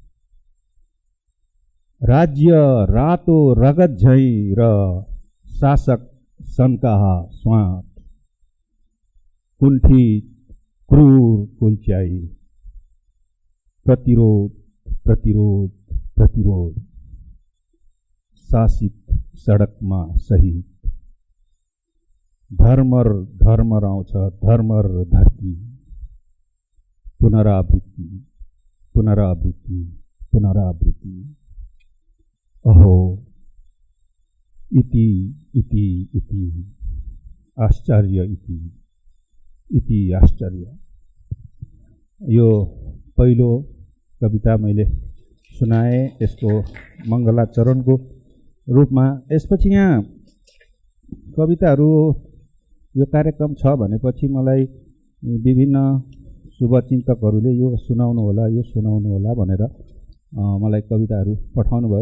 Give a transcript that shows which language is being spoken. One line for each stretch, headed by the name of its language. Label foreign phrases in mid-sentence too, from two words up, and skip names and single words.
Nepali: राज्य रातो रगत झैँ र शासक सन्काहा स्वाट, कुण्ठित क्रूर कुल्च्याई, प्रतिरोध प्रतिरोध प्रतिरोध, शासित सडकमा सहित। धर्मर धर्मर आउँछ धर्मर धरती, पुनरावृत्ति पुनरावृत्ति पुनरावृत्ति।
Sanskrit: अहो इति इति इति आश्चर्य इति इति आश्चर्य।
Nepali: यो पहिलो कविता मैले सुनाएँ यसको मङ्गलाचरणको रूपमा। यसपछि यहाँ कविताहरू यो कार्यक्रम छ भनेपछि मलाई विभिन्न शुभचिन्तकहरूले यो सुनाउनु होला भनेर मलाई कविताहरू पठाउनु भयो।